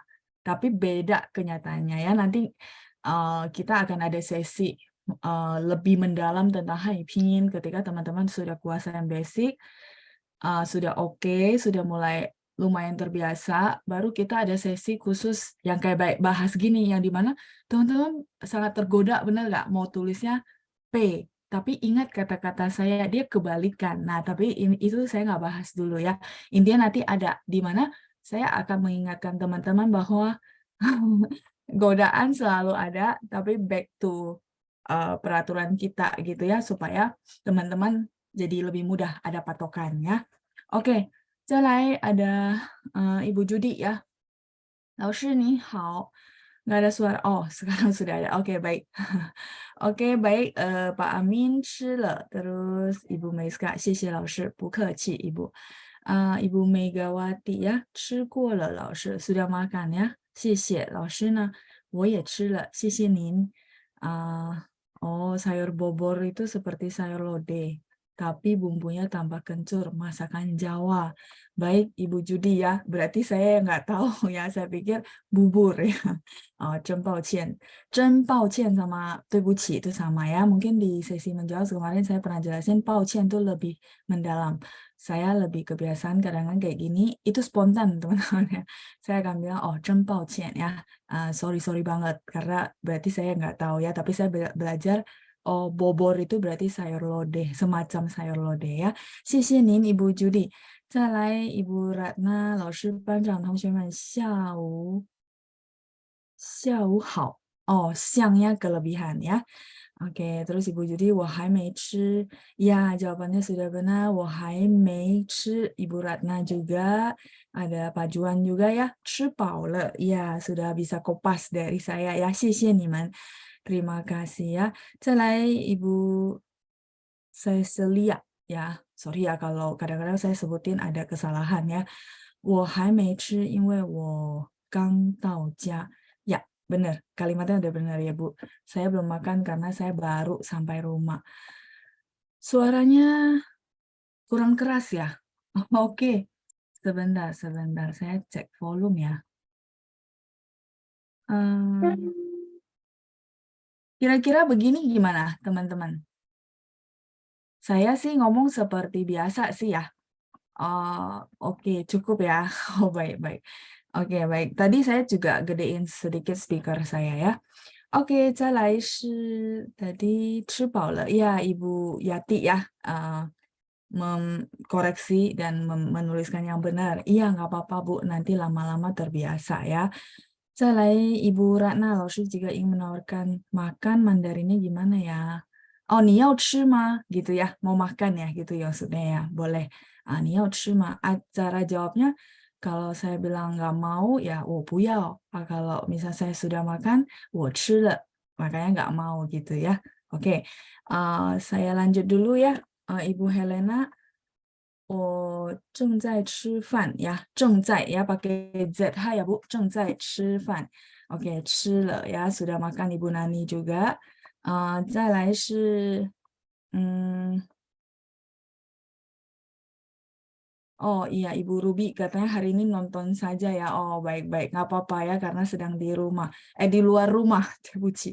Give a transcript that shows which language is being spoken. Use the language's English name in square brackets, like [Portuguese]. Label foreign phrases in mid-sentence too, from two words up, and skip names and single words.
[Indonesian] Tapi beda kenyataannya ya. Nanti kita akan ada sesi lebih mendalam tentang Hai Pinyin ketika teman-teman sudah kuasa yang basic, sudah oke, sudah mulai lumayan terbiasa, baru kita ada sesi khusus yang kayak bahas gini, yang dimana teman-teman sangat tergoda, benar nggak? Mau tulisnya P, tapi ingat kata-kata saya, dia kebalikan. Nah, tapi itu saya nggak bahas dulu ya. Intinya nanti ada, di mana saya akan mengingatkan teman-teman bahwa godaan selalu ada, tapi [English] back to [Indonesian] peraturan kita gitu ya, supaya teman-teman jadi lebih mudah ada patokannya. Oke, 再来 ada Ibu Judi ya. [Chinese] 老师你好. [Indonesian] Nggak ada suara. Oh, sekarang sudah ada. Oke, baik. Oke, baik. [Chinese] Pak Amin 吃了. [Indonesian] Terus Ibu Meiska, [Chinese] 谢谢老师. 不客气, [Indonesian] Ibu. Ibu Megawati ya, [Chinese] 吃过了老师. [Indonesian] Sudah makan ya. [Chinese] 谢谢老师呢，我也吃了，谢谢您. [Indonesian] Oh, sayur bobor itu seperti sayur lodeh, tapi bumbunya tambah kencur, masakan Jawa. Baik, Ibu Judi ya, berarti saya nggak tahu ya, saya pikir bubur ya. Oh, [Chinese] 真抱歉. 真抱歉 [Indonesian] sama 对不起 itu sama ya. Mungkin di sesi menjawab kemarin saya pernah jelasin, 抱歉 itu lebih mendalam. Saya lebih kebiasaan kadang-kadang kayak gini, itu spontan teman-teman ya. Saya akan bilang, oh [Chinese] 真抱歉 [Indonesian] ya. Sorry banget, karena berarti saya nggak tahu ya, tapi saya belajar, oh bobor itu berarti sayur lodeh, semacam sayur lodeh ya. [Chinese] 谢谢您 Ibu Judi. [Indonesian] 再来 Ibu Ratna, [Chinese] 老师班长同学们下午好. [Indonesian] Oh, siangnya kelebihan ya. Oke, terus Ibu Judi, [Chinese] 我还没吃. [Indonesian] Ya, jawabannya sudah benar. [Chinese] 我还没吃. [Indonesian] Ibu Ratna juga. Ada Pak Juan juga ya. [Chinese] 吃饱了. [Indonesian] Ya, sudah bisa kopas dari saya ya. [Chinese] 谢谢你们. [Indonesian] Terima kasih ya. 再来 Ibu Cecilia ya. Sorry ya kalau kadang-kadang saya sebutin ada kesalahan ya. [Chinese] 我还没吃，因为我刚到家. [Indonesian] Ya, benar. Kalimatnya udah benar ya, Bu. Saya belum makan karena saya baru sampai rumah. Suaranya kurang keras ya? Oke. Sebentar. Saya cek volume ya. Kira-kira begini gimana, teman-teman? Saya sih ngomong seperti biasa sih ya. Oke, cukup ya. Oh, baik. Oke, baik. Tadi saya juga gedein sedikit speaker saya ya. Oke, [Chinese] 再来是 tadi 吃饱了. [Indonesian] Ya, Ibu Yati ya, mengkoreksi dan menuliskan yang benar. Iya, nggak apa-apa Bu, nanti lama-lama terbiasa ya. 再来 Ibu Ratna, 老师 jika ingin menawarkan makan Mandarinnya gimana ya? [Chinese] Oh, 你要吃吗? [Indonesian] Gitu ya, mau makan ya, gitu ya maksudnya ya, boleh. [Chinese] 你要吃吗? [Indonesian] Cara jawabnya, kalau saya bilang nggak mau, ya [Chinese] 我不要. [Indonesian] Kalau misal saya sudah makan, [Chinese] 我吃了. [Indonesian] Makanya nggak mau gitu ya. Oke, saya lanjut dulu ya, Ibu Helena. [Chinese] 我正在吃饭 [Indonesian] ya, [Chinese] 正在 [Indonesian] ya pakai Z ya Bu, [Chinese] 正在吃饭. [Indonesian] Oke, 吃了 ya, sudah makan Ibu Nani juga. [Chinese] 再来是 [Indonesian] Oh iya, Ibu Ruby katanya hari ini nonton saja ya. Oh baik-baik, nggak apa-apa ya karena sedang di rumah, di luar rumah, Cibuci.